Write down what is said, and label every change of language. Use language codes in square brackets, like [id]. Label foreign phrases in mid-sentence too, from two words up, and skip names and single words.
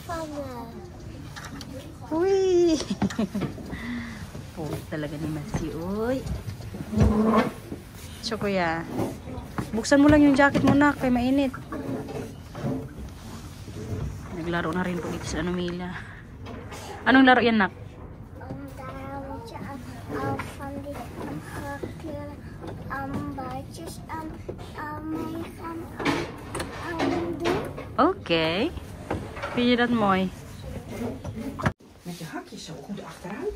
[tl] Uy. Uy, talaga ni Matthew. Uy. So kuya, buksan mo lang yung jacket mo na, kay mainit. Naglaro na rin po dito sa Mila. Anong laro yan nak? Oké. [nl] Vind je dat mooi? Met je hakjes zo goed achteruit.